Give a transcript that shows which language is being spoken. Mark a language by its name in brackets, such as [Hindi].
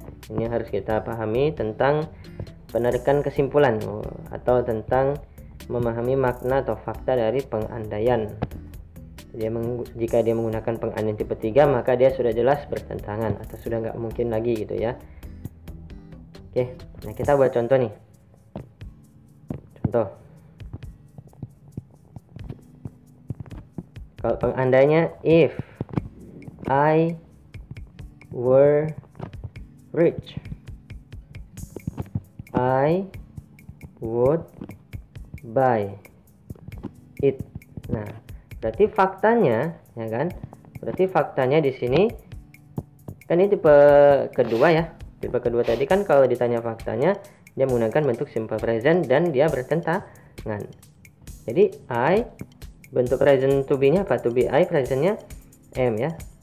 [Indonesian] Ini harus kita pahami tentang penarikan kesimpulan atau tentang memahami makna atau fakta dari pengandaian. Jika dia menggunakan pengandaian tipe 3, maka dia sudah jelas bertentangan atau sudah nggak mungkin lagi gitu ya. Oke, nah kita buat contoh nih. Contoh, kalau pengandainya [English] if I were rich, I would buy it. [Indonesian] Nah, berarti faktanya, ya kan? Berarti faktanya di sini kan ini tipe kedua ya. Tipe kedua tadi kan kalau ditanya faktanya dia menggunakan bentuk simple present dan dia bertentangan. Jadi I, bentuk present to be-nya apa? To be I, presentnya am ya.